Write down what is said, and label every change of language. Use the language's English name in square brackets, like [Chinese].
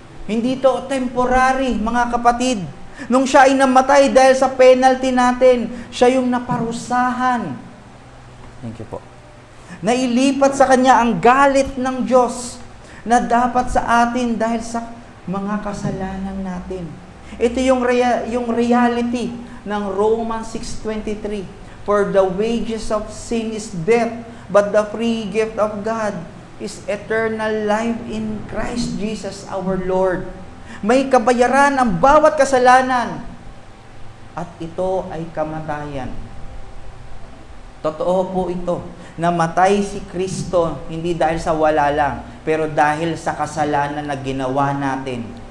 [Filipino] Hindi ito temporary, mga kapatid. Nung siya ay namatay dahil sa penalty natin, siya yung naparusahan. [English] Thank you [Filipino] po. Nailipat sa kanya ang galit ng Diyos na dapat sa atin dahil sa mga kasalanan natin. Ito yung reality ng Romans 6:23. [English] For the wages of sin is death, but the free gift of God is eternal life in Christ Jesus our Lord. [Filipino] May kabayaran ang bawat kasalanan, at ito ay kamatayan. Totoo po ito, namatay si Kristo hindi dahil sa wala lang, pero dahil sa kasalanan na ginawa natin.